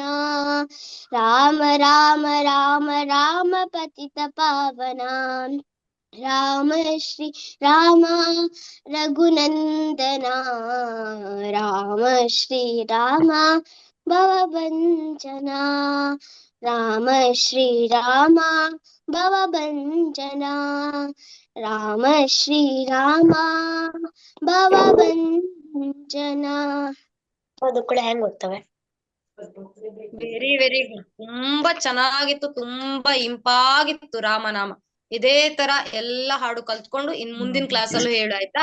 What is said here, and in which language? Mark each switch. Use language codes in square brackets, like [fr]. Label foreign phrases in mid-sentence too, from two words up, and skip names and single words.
[sa] ರಾಮ ರಾಮ ರಾಮ ರಾಮ ಪತಿತ ಪಾವನ ರಾಮ ಶ್ರೀ ರಾಮ ರಘುನಂದನ ರಾಮ ಶ್ರೀರಾಮ ಭವಭಂಜನ ರಾಮ ಶ್ರೀರಾಮ ಭವಭಂಜನ ರಾಮ ಶ್ರೀರಾಮ ಭವಭಂಜನ [kn] ಅದು ಕೂಡ ಹೆಂಗ್ ಓದ್ತವೆ [en] very very good. [kn] ತುಂಬಾ ಚೆನ್ನಾಗಿತ್ತು, ತುಂಬಾ ಇಂಪಾಗಿತ್ತು ರಾಮನಾಮ. ಇದೇ ತರ ಎಲ್ಲಾ ಹಾಡು ಕಲ್ತ್ಕೊಂಡು ಇನ್ ಮುಂದಿನ ಕ್ಲಾಸ್ ಅಲ್ಲೂ ಹೇಳು ಆಯ್ತಾ.